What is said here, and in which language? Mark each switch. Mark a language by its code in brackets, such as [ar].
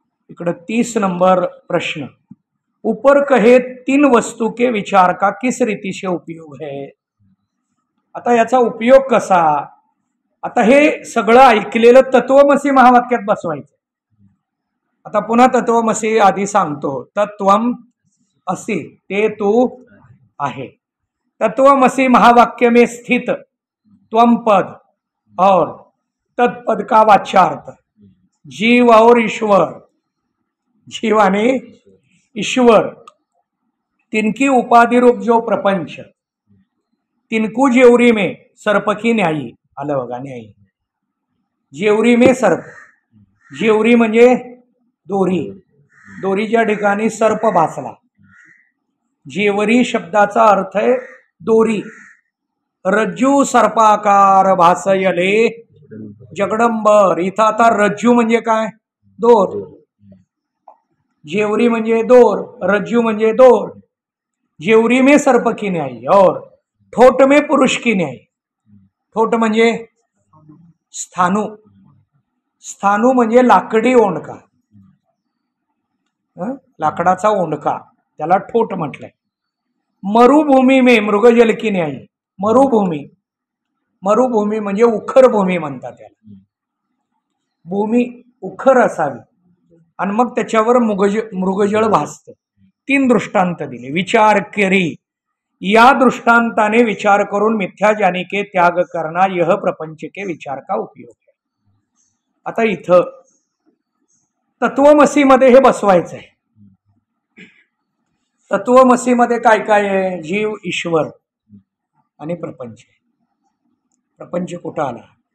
[mr] इकडं 30 नंबर प्रश्न. [hi] ऊपर कहे 3 वस्तू के विचार का किस रीति से उपयोग है. [mr] आता याचा उपयोग कसा. आता हे सगळं ऐकलेलं तत्वमसी महावाक्यात बसवायचं. आता पुन्हा तत्वमसी आधी सांगतो. तत्वम असी ते तू आहे. [hi] तत्वमसी महावाक्य में स्थित त्वम पद और तत्पद का वाच्यार्थ जीव और ईश्वर, [mr] जीव आणि ईश्वर, [hi] तिनकी उपाधि रूप जो प्रपंच, तिनको जेवरी में सर्प की न्यायी. [mr] आलं बघा न्यायी. [hi] जेवरी में सर्प. [mr] जेवरी म्हणजे दोरी, दोरीच्या ठिकाणी सर्प भासला. जेवरी शब्दाचा अर्थ आहे दोरी. रज्जू सर्पाकार भासयले जगडंबर. इथं आता रज्जू म्हणजे काय, दोर. जेवरी म्हणजे दोर, रज्जू म्हणजे दोर. [hi] जेवरी में सर्प की न्यायी और ठोट में पुरुष की न्यायी. [mr] ठोट म्हणजे स्थानू. स्थानू म्हणजे लाकडी ओंडका, लाकडाचा ओंडका, त्याला ठोट म्हटलंय. [hi] मरुभूमी में मृगजल की न्यायी. [mr] मरुभूमी, मरुभूमी म्हणजे उखर भूमी म्हणतात त्याला. भूमी उखर असावी आणि मग त्याच्यावर मृगजळ भासतं. 3 दृष्टांत दिले. विचार करी, या दृष्टांताने विचार करून [hi] मिथ्या जाने के त्याग करना यह प्रपंच के विचार का उपयोग है. [mr] आता इथं तत्वमसीमध्ये हे बसवायचं आहे. तत्वमसीमध्ये काय काय आहे. जीव, ईश्वर आणि प्रपंच. प्रपंच कुठं आला.